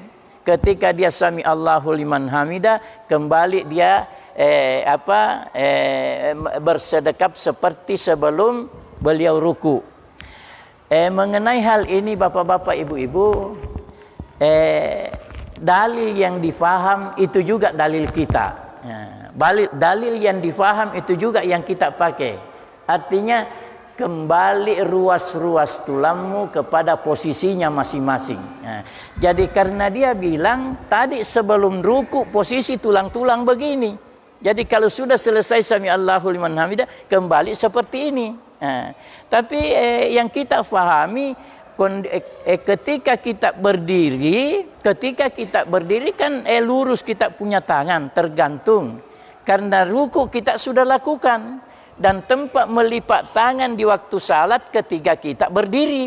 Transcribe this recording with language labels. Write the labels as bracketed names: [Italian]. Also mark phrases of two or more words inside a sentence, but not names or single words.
[Indonesian] Ketika dia [Arabic] سمع الله لمن حمده, [Indonesian] kembali dia bersedekap seperti sebelum beliau ruku. Mengenai hal ini Bapak-bapak, Ibu-ibu, dalil yang difaham itu juga dalil kita. Dalil yang difaham itu juga yang kita pakai. Artinya kembali ruas-ruas tulangmu kepada posisinya masing-masing. Jadi karena dia bilang tadi sebelum ruku posisi tulang-tulang begini. Jadi kalau sudah selesai [Arabic] سمع الله لمن حمده [Indonesian] kembali seperti ini. Tapi yang kita fahami ketika kita berdiri kan lurus kita punya tangan tergantung. Karena ruku kita sudah lakukan dan tempat melipat tangan di waktu salat ketika kita berdiri.